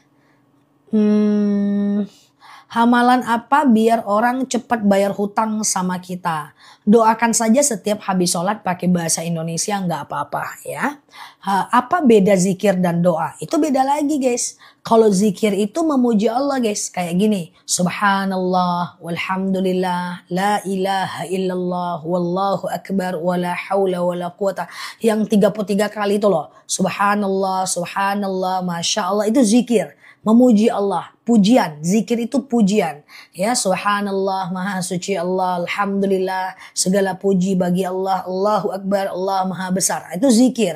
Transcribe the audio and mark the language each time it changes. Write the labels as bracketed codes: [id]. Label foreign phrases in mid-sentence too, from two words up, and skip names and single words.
[id] Hamalan apa biar orang cepat bayar hutang sama kita? Doakan saja setiap habis sholat pakai bahasa Indonesia, nggak apa-apa ya. Apa beda zikir dan doa? Itu beda lagi guys. Kalau zikir itu memuji Allah guys. Kayak gini. [ar] سبحان الله، والحمد لله، لا إله إلا الله، والله أكبر، ولا حول ولا قوة. [id] Yang 33 kali itu loh. [ar] سبحان الله، سبحان الله، ما شاء الله. [id] Itu zikir. Memuji Allah, pujian, zikir itu pujian. Ya, subhanallah, maha suci Allah, alhamdulillah, segala puji bagi Allah, [ar] الله أكبر, [id] Allah maha besar. Itu zikir.